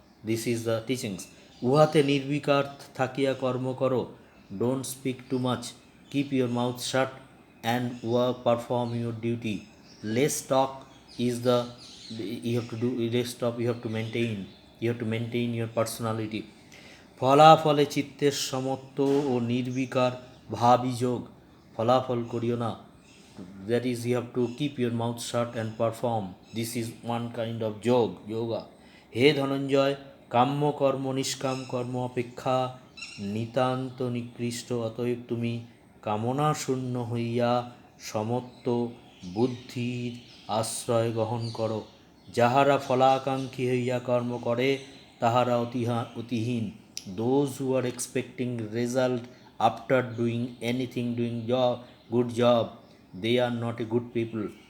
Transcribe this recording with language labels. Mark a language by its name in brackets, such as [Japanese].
[English] This is the teachings. [Bangla] উহাতে নির্বিকার থাকিয়া কর্ম করো। [English] Don't speak too much. Keep your mouth shut and perform your duty. Less talk is the you have to do. Less talk you have to maintain. You have to maintain your personality. [Bangla] ফলাফলে চিত্তের সমত্ব ও নির্বিকার ভাবই যোগ। ফলাফল করিও না। [English] That is, you have to keep your mouth shut and perform. This is one kind of yoga. [Bangla] হে ধনঞ্জয়, কাম্য কর্ম নিষ্কাম কর্ম অপেক্ষা নিতান্ত নিকৃষ্ট। অতএব তুমি কামনা শূন্য হইয়া সমত্ব বুদ্ধির আশ্রয় গ্রহণ করো। যাহারা ফলাকাঙ্ক্ষী হইয়া কর্ম করে তাহারা অতিহীন। [English] Those who are expecting result after doing anything, good job, they are not a good people.